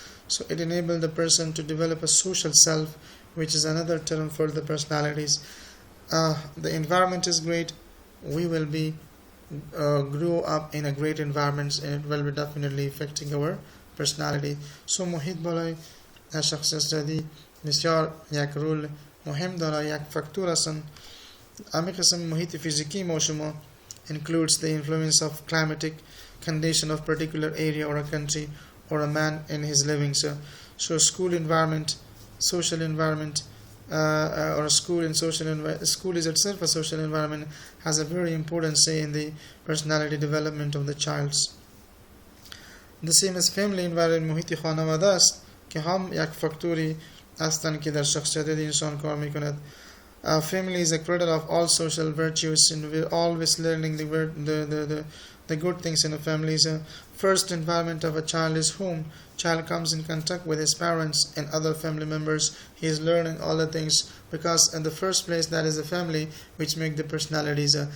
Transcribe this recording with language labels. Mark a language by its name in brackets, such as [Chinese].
[English] So it enables the person to develop a social self, which is another term for the personalities. The environment is great. We will be grow up in a great environment, and it will be definitely affecting our personality. [Persian] So محیط بالای شخصیت سازی بسیار یک رول مهم داره، یک فاکتور هستن. امی قسم محیط فیزیکی ما شما [English] includes the influence of climatic condition of particular area or a country or a man in his living. So school environment, social environment, or a school in school is itself a social environment, has a very important say in the personality development of the child's. The same as family environment، [Persian] محیط خانواده است که هم یک فاکتوری هستند که در شخصیت انسان کار میکند. [English] Family is a cradle of all social virtues, and we're always learning the good things in a family. So first environment of a child is home. Child comes in contact with his parents and other family members. He is learning all the things because in the first place that is a family which make the personalities.